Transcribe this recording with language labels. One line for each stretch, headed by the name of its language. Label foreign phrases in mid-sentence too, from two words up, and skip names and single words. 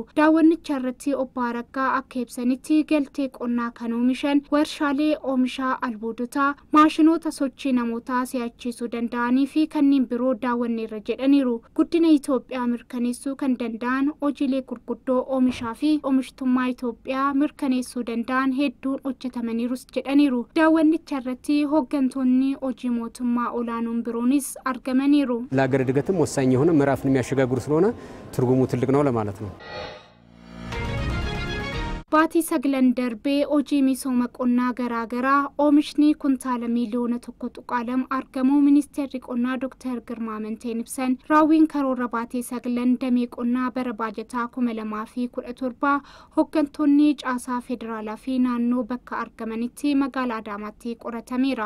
Oromo: Daawwannicha irratti obbo Araggaa akka ibsanitti galtee qonnaa kan oomishan warshaalee oomishaa albuudotaa maashinoota sochii namootaa si'achiisuu danda'anii fi kanneen biroo daawwanneerra jedhaniiru. Guddina Itoophiyaa mirkaneessuu kan danda'an hojiilee gurguddoo oomishaa fi oomishtummaa Itoophiyaa mirkaneessuu danda'an hedduun hojjetamaniirus jedhaniiru. Daawwannicha irratti hooggantoonni hojii mootummaa olaanoon biroonis argamaniiru.
Amharic: ለሀገር እድገትም ወሳኝ የሆነ ምዕራፍን የሚያሸጋግሩ ስለሆነ ትርጉሙ ትልቅ ነው ለማለት ነው።
Oromo: Baatii saglan darbee hojii misooma qonnaa garaagaraa oomishni kuntaala miliyoona 1.2 argamuu ministeerri qonnaa Dr. Girmaa Amanteen ibsan. Raawwiin karoora baatii saglan damee qonnaa bara baajataa 2017 hooggantoonni caasaa federaalaa fi naannoo bakka argamanitti magaalaa Adaamaatti qoratameera.